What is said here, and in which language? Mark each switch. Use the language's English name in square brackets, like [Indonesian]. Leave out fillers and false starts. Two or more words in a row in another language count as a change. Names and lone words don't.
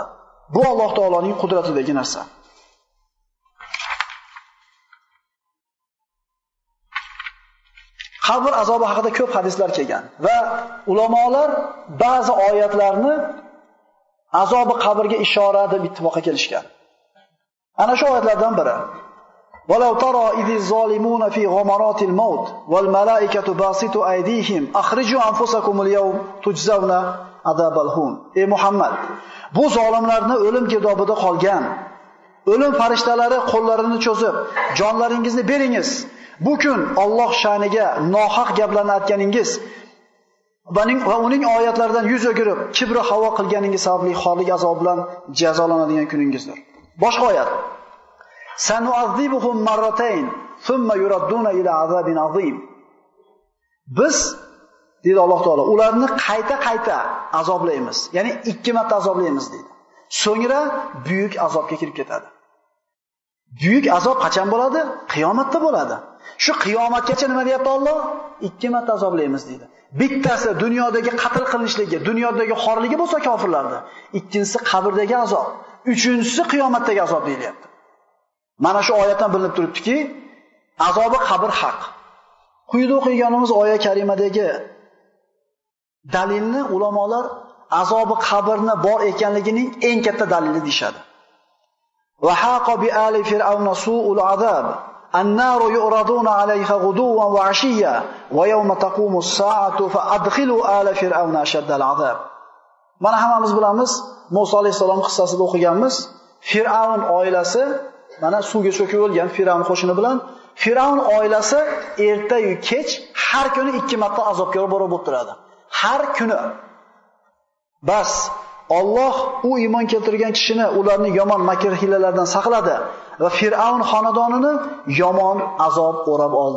[Uzbek] Bu Alloh taoloning qudratidagi narsa. Qabr azobi haqida ko'p hadislar kelgan va ulamolar ba'zi oyatlarni azobi qabrga ishora deb ittifoqqa kelishgan. Ana shu oyatlardan biri: [Arabic] وَلَوْ تَرَى إِذِ الظَّالِمُونَ فِي غَمَرَاتِ الْمَوْتِ وَالْمَلَائِكَةُ بَاسِطُو أَيْدِيهِمْ أَخْرِجُوا أَنفُسَكُمُ الْيَوْمَ تُجْزَوْنَ عَذَابَ الْهُونِ. [Uzbek] Ey Muhammad, bu zolimlarni o'lim gidobida qolgan o'lim farishtalari qo'llarini cho'zib, jonlaringizni beringiz. Bu kun Alloh sha'niga nohaq gaplarni aytganingiz va uning oyatlaridan yuz o'girib, kibri havo qilganingiz sababli xorlik azobi bilan jazolanadigan kuningizdir. Boshqa oyat: [Arabic] سنعذبهم مرتين ثم يردون إلى عذاب عظيم. [Uzbek] Biz, deydi Alloh taolo, ularni qayta-qayta azoblaymiz. Ya'ni 2 marta azoblaymiz deydi. So'ngra buyuk azobga kirib ketadi. Buyuk azob qachon bo'ladi? Qiyomatda bo'ladi. Shu qiyomatgacha nima deyapti Alloh? 2 marta azoblaymiz deydi. Bittasi dunyodagi qatl qilinishligi, dunyodagi xorligi bo'lsa kofirlarda. Ikkinchisi qabrdagi azob. Uchinchisi qiyomatdagi azob deyilyapti. Mana shu oyatdan bilinib turibdiki, azobi qabr haq. Quyida o'qiganimiz oyat karimadagi dalilni ulamolar azobi qabrni bor ekanligining eng katta dalili deyshadi. [Arabic] وحاق بآل فرعون سوء العذاب. النار يعرضون عليها غدوا وعشيا ويوم تقوم الساعة فأدخلوا آل فرعون أشد العذاب. [Uzbek] Mana hammamiz bilamiz, Musa alayhisalom qissasida o'qiganmiz. Fir'avn oilasi mana suvga cho'kib o'lgan Fir'avn qo'shini bilan Fir'avn oilasi erta-yu kech har kuni 2 marta azobga borib turadi. Har kuni. Bas Alloh u iymon keltirgan kishini ularning yomon makr hilalardan saqladi va Fir'avn xonadonini yomon azob o'rab oldi.